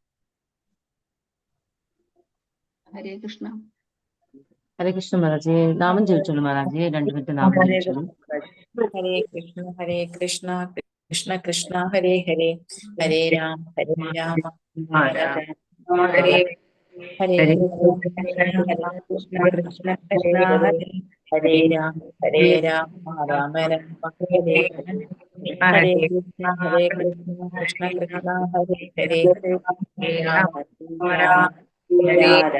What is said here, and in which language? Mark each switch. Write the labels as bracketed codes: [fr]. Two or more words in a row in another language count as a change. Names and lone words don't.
[sa] ഹരേ കൃഷ്ണ. ഹരേ കൃഷ്ണ മാതാജി. [ml] നാമം ചോദിച്ചോളൂ മാതാജി, 2 മിനിറ്റ് നാമം ചോദിച്ചോളൂ. [sa] ഹരേ കൃഷ്ണ ഹരേ കൃഷ്ണ കൃഷ്ണ കൃഷ്ണ ഹരേ ഹരേ, ഹരേ രാമ രാമ രാമ ഹരേ ഹരേ കൃഷ്ണ കൃഷ്ണ ഹരേ ഹരേ, ഹരേ രാമ രാമ രാമ ഹരേ ഹരേ, ഹരേ കൃഷ്ണ കൃഷ്ണ കൃഷ്ണ ഹരേ ഹരേ, ഹരേ രാമ ഹരേ